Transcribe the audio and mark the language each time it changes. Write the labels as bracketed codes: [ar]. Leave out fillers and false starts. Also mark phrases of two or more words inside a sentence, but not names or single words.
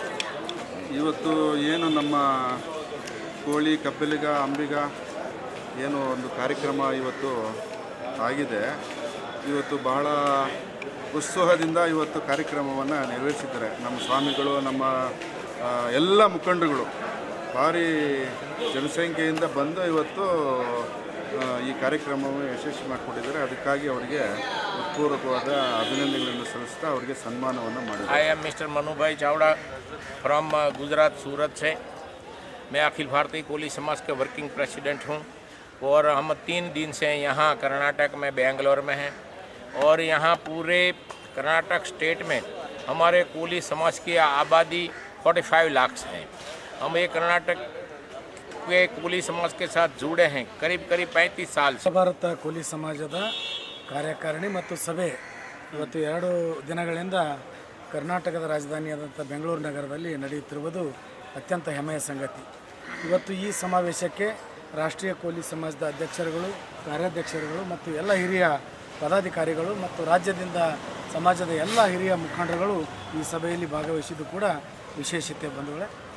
[kn] ಇವತ್ತು ಏನು ನಮ್ಮ ಕೋಳಿ ಕಬ್ಬಲಿಗ ಅಂಬಿಗ ಏನು ಒಂದು ಕಾರ್ಯಕ್ರಮ ಇವತ್ತು ಆಗಿದೆ, ಇವತ್ತು ಬಹಳ ಉತ್ಸಾಹದಿಂದ ಇವತ್ತು ಕಾರ್ಯಕ್ರಮವನ್ನು ನೆರವೇರಿಸಿದ್ದಾರೆ ನಮ್ಮ ಸ್ವಾಮಿಗಳು, ನಮ್ಮ ಎಲ್ಲ ಮುಖಂಡರುಗಳು ಭಾರಿ ಜನಸಂಖ್ಯೆಯಿಂದ ಬಂದು ಇವತ್ತು ಈ ಕಾರ್ಯಕ್ರಮವನ್ನು ಯಶಸ್ವಿ ಮಾಡಿಕೊಟ್ಟಿದ್ದಾರೆ. ಅದಕ್ಕಾಗಿ ಅವರಿಗೆ ಹೃತ್ಪೂರ್ವಕವಾದ ಅಭಿನಂದನೆಗಳನ್ನು ಸಲ್ಲಿಸ್ತಾ ಅವರಿಗೆ ಸನ್ಮಾನವನ್ನು ಮಾಡಿದ್ದಾರೆ. [en] I am Mister Manu Bhai Chavda from Gujarat Surat से। [hi] मैं अखिल भारतीय कोली समाज के [en] working president [hi] हूँ और हम 3 दिन से यहाँ कर्नाटक में बेंगलोर में हैं और यहाँ पूरे कर्नाटक स्टेट में हमारे कोली समाज की आबादी 45 लाख है हम ये कर्नाटक के कोली समाज के साथ जुड़े हैं करीब 35 साल से। [kn] ಭಾರತ ಕೋಲಿ ಸಮಾಜದ ಕಾರ್ಯಕಾರಿಣಿ ಮತ್ತು ಸಭೆ ಇವತ್ತು 2 ದಿನಗಳಿಂದ ಕರ್ನಾಟಕದ ರಾಜಧಾನಿಯಾದಂಥ ಬೆಂಗಳೂರು ನಗರದಲ್ಲಿ ನಡೆಯುತ್ತಿರುವುದು ಅತ್ಯಂತ ಹೆಮ್ಮೆಯ ಸಂಗತಿ. ಇವತ್ತು ಈ ಸಮಾವೇಶಕ್ಕೆ ರಾಷ್ಟ್ರೀಯ ಕೋಲಿ ಸಮಾಜದ ಅಧ್ಯಕ್ಷರುಗಳು, ಕಾರ್ಯಾಧ್ಯಕ್ಷರುಗಳು ಮತ್ತು ಎಲ್ಲ ಹಿರಿಯ ಪದಾಧಿಕಾರಿಗಳು ಮತ್ತು ರಾಜ್ಯದಿಂದ ಸಮಾಜದ ಎಲ್ಲ ಹಿರಿಯ ಮುಖಂಡರುಗಳು ಈ ಸಭೆಯಲ್ಲಿ ಭಾಗವಹಿಸಿದ್ದು ಕೂಡ ವಿಶೇಷತೆ ಬಂಧುಗಳೇ.